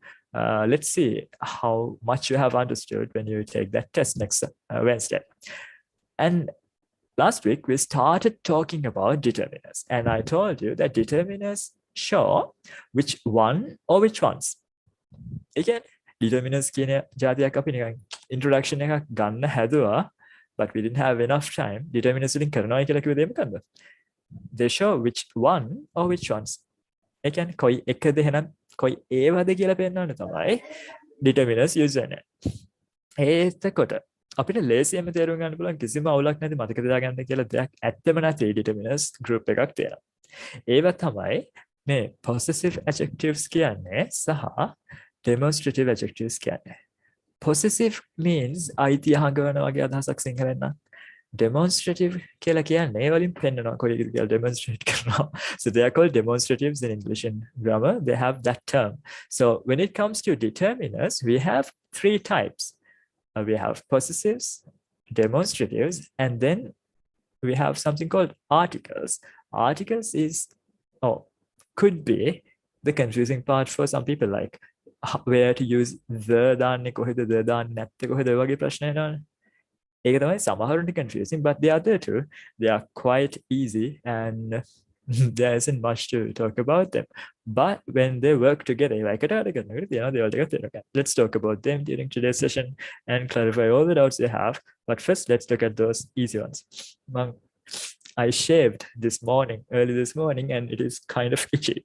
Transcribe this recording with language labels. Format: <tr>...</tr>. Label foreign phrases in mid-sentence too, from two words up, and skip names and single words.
<en>Let's see how much you have understood when you take that test next Wednesday. And last week, we started talking about determiners. And I told you that determiners show which one or which ones.</en> <si>Again, determiners කියන જાතියක් අපි නිකන් introduction එකක් ගන්න හැදුවා,</si> <en>but we didn't have enough time.</en> <si>Determiners වලින් කරනවා කියලා කිව්වේ මොකද්ද?</si> <en>They show which one or which ones.</en> <si>ඒ කියන්නේ කොයි එකද එහෙනම් කොයි ඒවද කියලා පෙන්වන්න තමයි</si> <en>determiners use</en> <si>වෙන්නේ. එතකොට අපිට ලේසියෙන්ම තේරුම් ගන්න පුළුවන් කිසිම අවුලක් නැති මතක තියාගන්න කියලා දෙයක් ඇත්තම නැති</si> <en>determiners group</en> <si>එකක් තියෙනවා. ඒවා තමයි මේ</si> <en>possessive adjectives</en> <si>කියන්නේ සහ</si> <en>demonstrative adjectives</en> <si>කියන්නේ.</si> <en>Possessive means</en> <si>අයිතිය හඟවන වගේ අදහසක් සිංහලෙන් නම්. Demonstrative කියලා කියන්නේ ඒ වලින් පෙන්නනවා කොහේද කියලා demonstrate කරනවා.</si> <en>So they are called demonstratives in English and grammar. They have that term. So when it comes to determiners, we have three types. We have possessives, demonstratives, and then we have something called articles. Articles is, could be the confusing part for some people, like where to use the</en> <si>දාන්නේ කොහෙද</si> <en>the</en> <si>දාන්නේ නැත්තේ කොහෙද වගේ ප්‍රශ්න එනවනේ. ඒක තමයි සමහරුන්ට</si> <en>confusing, but the other two, they are quite easy and there isn't much to talk about them. But when they work together, like let's talk about them during today's session and clarify all the doubts they have. But first, let's look at those easy ones. I shaved early this morning, and it is kind of itchy.</en>